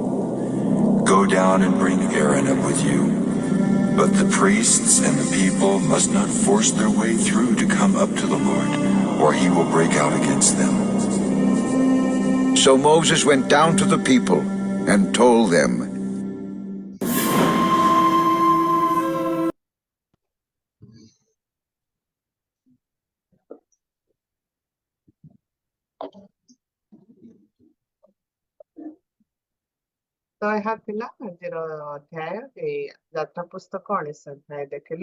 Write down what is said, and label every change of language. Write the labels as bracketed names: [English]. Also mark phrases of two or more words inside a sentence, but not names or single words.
[English] Go down and bring Aaron up with you. But the priests and the people must not force their way through to come up to the Lord, or he will break out against them. So Moses went down to the people and told them, [Odia] ତ ଏହା ଥିଲା ଆଜିର ଅଧ୍ୟାୟ ଏଇ ଯାତ୍ରା ପୁସ୍ତକ 19 ଅଧ୍ୟାୟ ଦେଖିଲୁ।